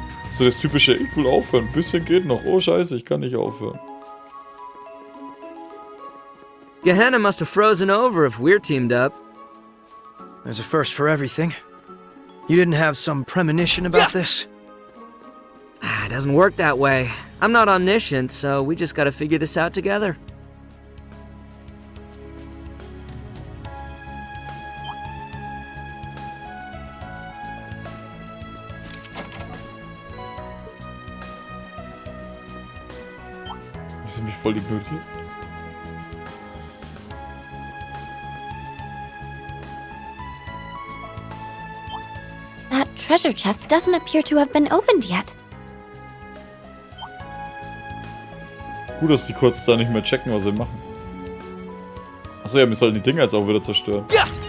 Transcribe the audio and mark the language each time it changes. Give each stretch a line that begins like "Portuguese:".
German: So das typische, ich will aufhören. Ein bisschen geht noch. Oh scheiße, ich kann nicht aufhören.
English: Gehenna must have frozen over if we're teamed up. There's a first for everything. You didn't have some premonition about this? It doesn't work that way. I'm not omniscient, so we just gotta figure this out together.
German: Die sind mich voll ignoriert.
English: That treasure chest doesn't appear to have been opened yet.
German: Gut, dass die kurz da nicht mehr checken, was sie machen. Achso, ja, wir sollten die Dinger jetzt auch wieder zerstören. Ja!